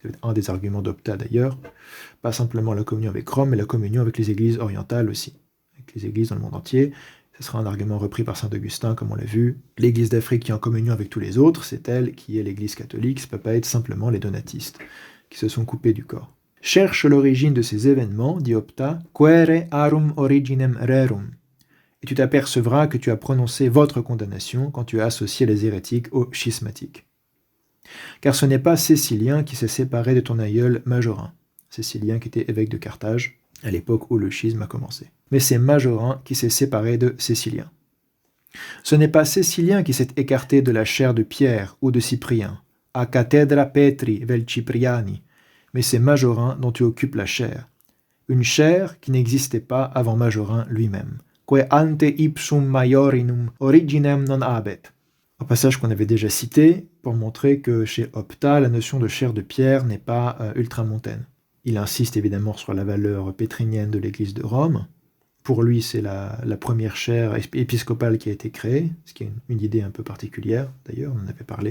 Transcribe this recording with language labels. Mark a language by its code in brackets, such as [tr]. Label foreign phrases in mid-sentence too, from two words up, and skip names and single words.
[fr] C'est un des arguments d'Optat d'ailleurs, pas simplement la communion avec Rome, mais la communion avec les églises orientales aussi, avec les églises dans le monde entier. Ce sera un argument repris par saint Augustin, comme on l'a vu. L'église d'Afrique qui est en communion avec tous les autres, c'est elle qui est l'église catholique, ça ne peut pas être simplement les donatistes, qui se sont coupés du corps. Cherche l'origine de ces événements, dit Optat, [la] quere arum originem rerum. [fr] Et tu t'apercevras que tu as prononcé votre condamnation quand tu as associé les hérétiques aux schismatiques. Car ce n'est pas Cécilien qui s'est séparé de ton aïeul Majorin, Cécilien qui était évêque de Carthage, à l'époque où le schisme a commencé. Mais c'est Majorin qui s'est séparé de Cécilien. Ce n'est pas Cécilien qui s'est écarté de la chair de Pierre ou de Cyprien, [la] a cathedra Petri vel Cipriani, [fr] mais c'est Majorin dont tu occupes la chair, une chair qui n'existait pas avant Majorin lui-même, [la] que ante ipsum maiorinum originem non habet. [fr] Un passage qu'on avait déjà cité pour montrer que chez Optat, la notion de chair de Pierre n'est pas ultramontaine. Il insiste évidemment sur la valeur pétrinienne de l'Église de Rome. Pour lui, c'est la première chaire épiscopale qui a été créée, ce qui est une idée un peu particulière, d'ailleurs, on en avait parlé.